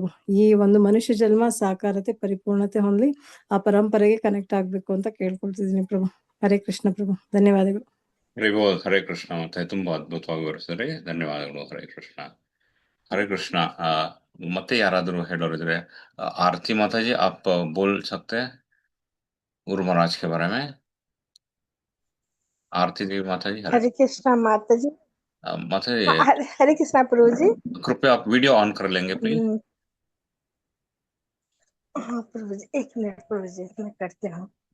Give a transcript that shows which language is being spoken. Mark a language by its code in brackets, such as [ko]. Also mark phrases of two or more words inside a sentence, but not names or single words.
[kn] ಈ ಒಂದು ಮನುಷ್ಯ ಜನ್ಮ ಸಾಕಾರತೆ ಪರಿಪೂರ್ಣತೆ ಹೊಂದಲಿ, ಆ ಪರಂಪರೆಗೆ ಕನೆಕ್ಟ್ ಆಗ್ಬೇಕು ಅಂತ ಕೇಳ್ಕೊಳ್ತಿದ್ದೀನಿ ಪ್ರಭು. ಹರೇ ಕೃಷ್ಣ ಪ್ರಭು, ಧನ್ಯವಾದಗಳು. ಹರೇ ಕೃಷ್ಣ. ಮತ್ತೆ ತುಂಬಾ ಅದ್ಭುತವಾಗಿ ವಿವರಿಸಿದ್ರೆ ಧನ್ಯವಾದಗಳು. ಹರೇ ಕೃಷ್ಣ. ಹರೇ ಕೃಷ್ಣ. ಮತ್ತೆ ಯಾರಾದರೂ ಹೇಳೋರಿದ್ರೆ [hi] आरती माता जी आप बोल सकते हैं गुरु महाराज के बारे में? आरती देवी माता जी, हरे कृष्णा माता जी। माता जी हरे कृष्णा प्रभु जी, कृपया आप [en] video on [hi] कर लेंगे प्लीज। हाँ प्रभु जी, 1 मिनट प्रभु जी, मैं करती हूँ।